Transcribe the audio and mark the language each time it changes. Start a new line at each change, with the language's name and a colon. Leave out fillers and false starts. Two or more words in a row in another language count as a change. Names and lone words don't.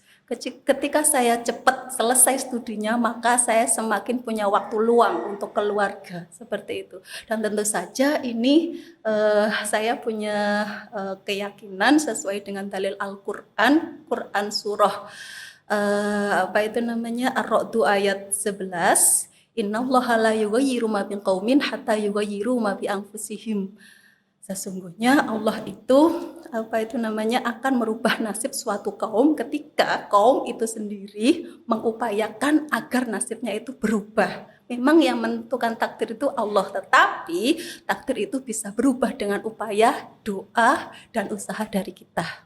Indonesian: Ketika saya cepat selesai studinya, maka saya semakin punya waktu luang untuk keluarga, seperti itu. Dan tentu saja ini saya punya keyakinan sesuai dengan dalil Al-Quran, Quran surah apa itu namanya Ar-Ra'd ayat 11,
Arabic: إن الله لا يغير ما بقوم حتى يغيروا ما بأنفسهم.
Indonesian: Sesungguhnya Allah itu apa itu namanya akan merubah nasib suatu kaum ketika kaum itu sendiri mengupayakan agar nasibnya itu berubah. Memang yang menentukan takdir itu Allah, tetapi takdir itu bisa berubah dengan upaya, doa, dan usaha dari kita.